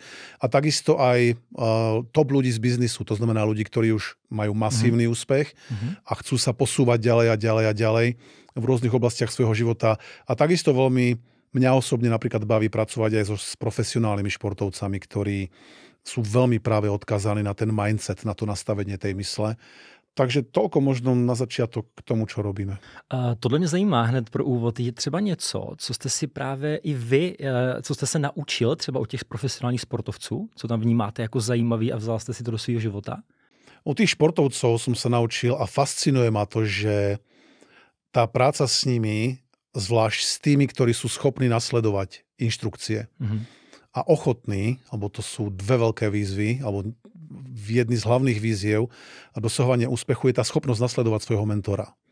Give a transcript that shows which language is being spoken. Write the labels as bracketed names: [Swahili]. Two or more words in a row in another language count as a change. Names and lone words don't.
[Slovak] A takisto aj top ľudí z biznisu, to znamená ľudí, ktorí už majú masívny úspech a chcú sa posúvať ďalej a ďalej a ďalej v rôznych oblastiach svojho života. A takisto veľmi mňa osobne napríklad baví pracovať aj s profesionálnymi športovcami, ktorí sú veľmi práve odkazaní na ten mindset, na to nastavenie tej mysle. Takže toľko možno na začiatok k tomu, čo robíme. [Czech] Tohle mě zajímá hned pro úvod. Je třeba něco, co jste si právě i vy, co jste se naučil třeba od těch profesionálních sportovců, co tam vnímáte jako zajímavý a vzal jste si to do svého života? [Slovak] Od tých športovcov som sa naučil a fascinuje ma to, že tá práca s nimi, zvlášť s tými, ktorí sú schopní nasledovať inštrukcie, a ochotní, alebo to sú 2 veľké výzvy, alebo jedny z hlavných výziev a dosahovanie úspechu je tá schopnosť nasledovať svojho mentora.